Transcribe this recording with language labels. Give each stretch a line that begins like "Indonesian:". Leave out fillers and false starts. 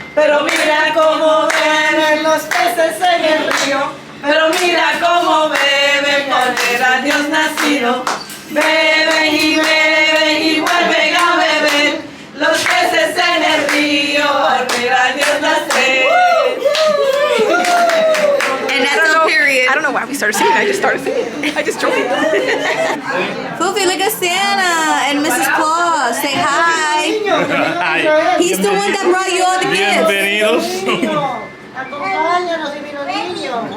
Spanish: Pero mira cómo beben los peces en el río. Pero mira cómo beben por ver a Dios nacido. Beben y vuelven a beber. Los peces en el río por ver a Dios nacer.
English: And that's all period. I don't know why we started singing. I just started singing. I just joined. Foofy, look at Santa and Mrs. Claus. Say hi. He's the one that brought you all the gifts.
Spanish: Bienvenidos. Acompáñanos, divino niño.